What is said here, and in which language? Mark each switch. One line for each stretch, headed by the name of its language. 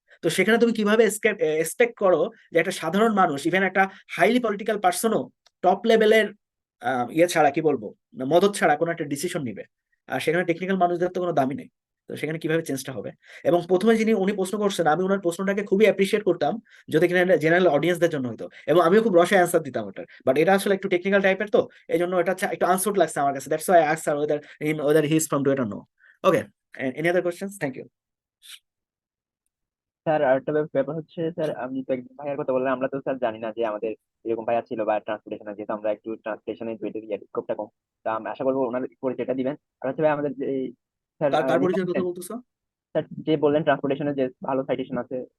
Bangla: তো সেখানে তুমি কিভাবে এক্সপেক্ট করো যে একটা সাধারণ মানুষ, ইভেন একটা হাইলি পলিটিক্যাল পার্সনও টপ লেভেলের ইয়ে ছাড়া, কি বলবো, মদত ছাড়া কোনো একটা ডিসিশন নিবে? আর সেখানে টেকনিক্যাল মানুষদের তো কোনো দামই নেই। তো সেখানে কিভাবে চেঞ্জটা হবে? এবং প্রথমে উনি প্রশ্ন করছেন, আমি ওনার প্রশ্নটাকে খুবই অ্যাপ্রিসিয়েট করতাম যদি কিনা জেনারেল অডিয়েন্সদের জন্য হতো, এবং আমিও খুব রসে অ্যান্সার দিতাম ওটার। বাট এটা আসলে একটু টেকনিক্যাল টাইপের, তো এই জন্য এটা একটু আনসার্ড লাগছে আমার কাছে।
English: That's why I asked whether he is from DUET or no. Okay, any other questions? Thank you.
Bangla: Sir আরেকটা ব্যাপার হচ্ছে, স্যার আপনি তো একজন ভাইয়ার কথা বললেন, আমরা তো স্যার জানি না যে আমাদের এরকম ভাইয়া ছিল বা ট্রান্সপোর্টেশনে, যেহেতু আমরা একটু ট্রান্সপোর্টেশনে স্কোপটা কম, তা আমি আশা করবো ওনার পরিচয়টা দিবেন। আর হচ্ছে ভাই আমাদের যে স্যার কার পরিচয়ের কথা বলতেছো? স্যার যে বললেন ট্রান্সপোর্টেশনে যে ভালো সাইটেশন আছে,